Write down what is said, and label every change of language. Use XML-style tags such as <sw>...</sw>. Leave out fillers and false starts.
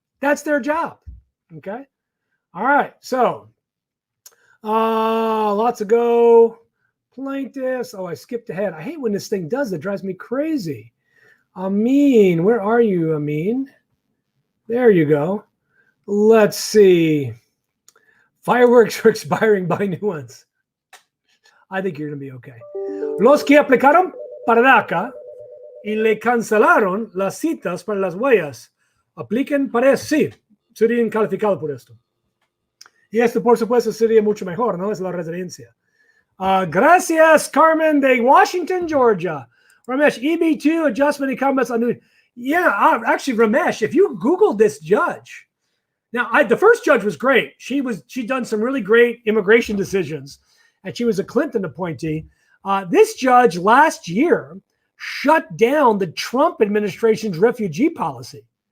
<en>That's their job. Okay. All right. So lots of Go plaintiffs. Oh, I skipped ahead. I hate when this thing does. It drives me crazy. Amin, where are you, Amin? There you go. Let's see. Fireworks are expiring. Buy new ones. I think you're going to be okay.</en> <es>Los que aplicaron para DACA y le cancelaron las citas para las huellas. Apliquen para eso. Sí, serían calificados por esto. Y esto, por supuesto, sería mucho mejor, ¿no? Es la residencia. Gracias, Carmen de Washington, Georgia.</es> <en>Ramesh, EB2 adjustment and comments on new. Yeah, actually, Ramesh, if you Googled this judge, now the first judge was great. She'd done some really great immigration decisions, and she was a Clinton appointee. This judge last year shut down the Trump administration's refugee policy.</en>